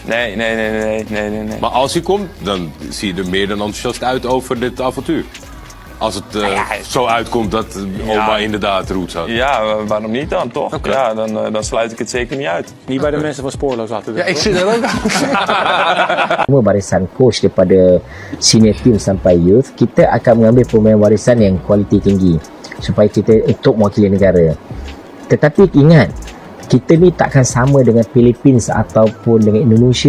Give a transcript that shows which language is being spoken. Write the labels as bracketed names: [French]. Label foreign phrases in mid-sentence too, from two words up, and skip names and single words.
[Dutch] Nee. Maar als hij komt, dan zie je er meer dan enthousiast uit over dit avontuur. Als het zo uitkomt dat oma inderdaad roots had. Ja, waarom niet dan, toch? Oké. Ja, dan sluit ik het zeker niet uit. Niet bij de mensen van Spoorloos laten doen. Ja, ik zit er ook aan. [Malay] Semua barisan coach daripada [English] senior team [Malay] sampai youth, kita akan mengambil pemain warisan yang kualiti tinggi supaya kita untuk mewakili negara. Tetapi ingat, kita ni takkan sama dengan Philippines ataupun dengan Indonesia.